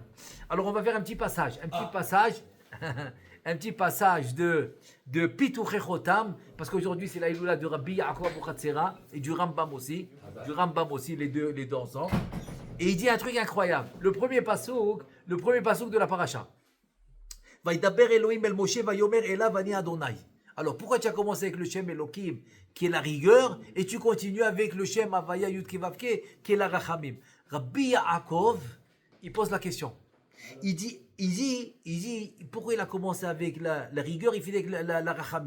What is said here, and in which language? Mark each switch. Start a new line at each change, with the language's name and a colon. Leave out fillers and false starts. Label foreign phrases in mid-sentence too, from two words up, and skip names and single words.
French: Alors, on va faire un petit passage. Un petit passage de Pituchei Chotam, parce qu'aujourd'hui, c'est la Iloula de Rabbi Yaakov Abou Khatsera et du Rambam aussi. Les deux ensemble. Et il dit un truc incroyable. Le premier pasouk de la paracha.
Hebrew: וידבר אלוהים אל משה ויאמר אליו אני אדוני.
French: Alors pourquoi tu as commencé avec le
Hebrew: שם אלוהים
French: qui est la rigueur et tu continues avec le
Hebrew: שם הוויה יוד קי ואו קי
French: qui est la Rachamim? Rabbi Yaakov, il pose la question. Il dit, pourquoi il a commencé avec la rigueur, il finit avec la Rachamim?